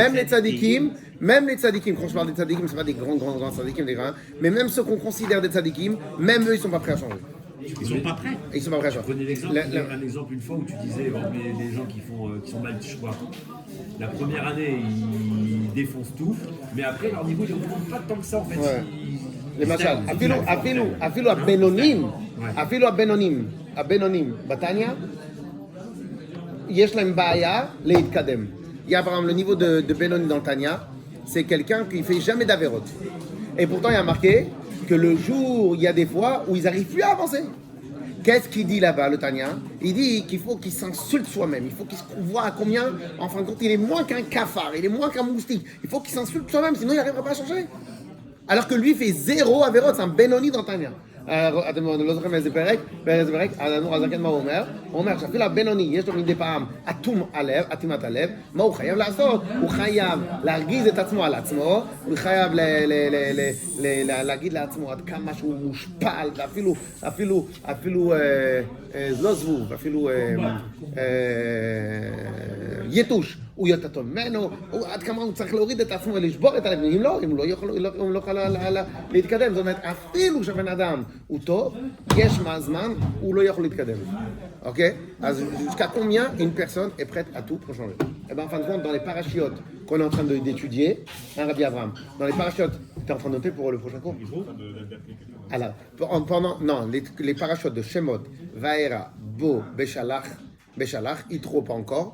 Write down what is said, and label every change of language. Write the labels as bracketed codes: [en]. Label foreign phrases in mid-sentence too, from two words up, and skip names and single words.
[fr] Quand je parle des tzadikim, c'est pas des grands tzadikim, mais même ceux qu'on considère des tzadikim, même eux, ils sont pas prêts à changer. Ils sont pas prêts. Ils sont pas prêts à changer. Prenez un exemple une fois où tu disais, les gens qui sont mal choix. La première année, ils défoncent tout, mais après, leur niveau, ils ne remontent pas tant que ça en fait. Ouais. [he] למשל, אפילו הבינונים בתניא, יש להם בעיה להתקדם. [fr] Il y a par exemple le niveau de Benoni dans le Tanya, c'est quelqu'un qui ne fait jamais d'Averot. Et pourtant il y a marqué que le jour, il y a des fois où ils n'arrivent plus à avancer. Qu'est-ce qu'il dit là-bas, le Tanya? Il dit qu'il faut qu'il s'insulte soi-même, il faut qu'il se voit à combien, en fin de compte, il est moins qu'un cafard, il est moins qu'un moustique. Il faut qu'il s'insulte soi-même, sinon il n'arrivera pas à changer. Alors que lui fait zéro Averot, c'est un Benoni dans Tanya. [he] אתם לא זוכרים איזה פרק? האדמו"ר הזקן מה הוא אומר? הוא אומר שאפילו הבינוני יש לו מדי פעם אטימת הלב, מה הוא חייב לעשות? הוא חייב להרגיז את עצמו על עצמו, הוא חייב להגיד לעצמו עד כמה שהוא מושפל, ואפילו לא זבוב, אפילו יתוש. הוא יותר טוב ממנו, עד כמה הוא צריך להוריד את עצמו ולשבור את הלב, אם לא יכול להתקדם. זאת אומרת, אפילו שהבן אדם הוא טוב, יש זמן, הוא לא יכול להתקדם. Ok? [fr] אז jusqu'à combien une personne est prête à tout pour changer? Et bien en fin de compte, dans les parachiotes qu'on est en train d'étudier, Rabbi Abraham, dans les parachiotes, tu es en train de noter pour le prochain cours? Alors, les parachutes de Shemot, Vaera, Bo, Beshalach, Yitro pas encore.